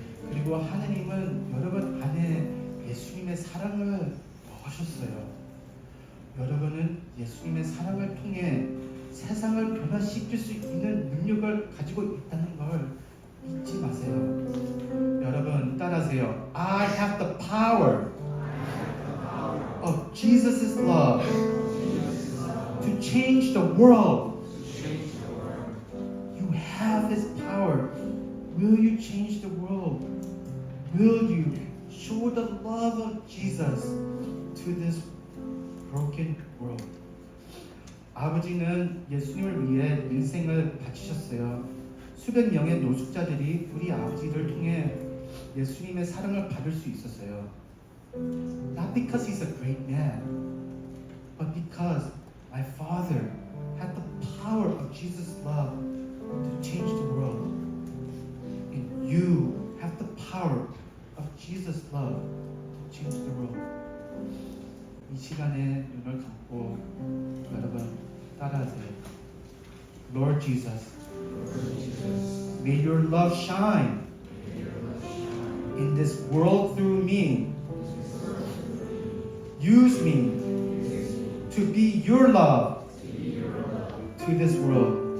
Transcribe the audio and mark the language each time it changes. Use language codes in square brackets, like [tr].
[ko] 그리고 하나님은 여러분 안에 예수님의 사랑을 넣으셨어요. 여러분은 예수님의 사랑을 통해 세상을 변화시킬 수 있는 능력을 가지고 있다는 걸 잊지 마세요. 여러분 따라하세요. [en] I have the power of Jesus' love to change the world. You have His power. Will you change the world? Will you show the love of Jesus to this broken world? [ko] 아버지는 예수님을 위해 인생을 바치셨어요. 수백 명의 노숙자들이 우리 아버지를 통해 예수님의 사랑을 받을 수 있었어요. [en] Not because he's a great man, but because my father had the power of Jesus' love to change the world. And you have the power of Jesus' love to change the world. [ko] 이 시간에 눈을 감고 여러분 따라하세요. [en] Lord Jesus, may your love shine in this world through me. Use me to be your love to this world.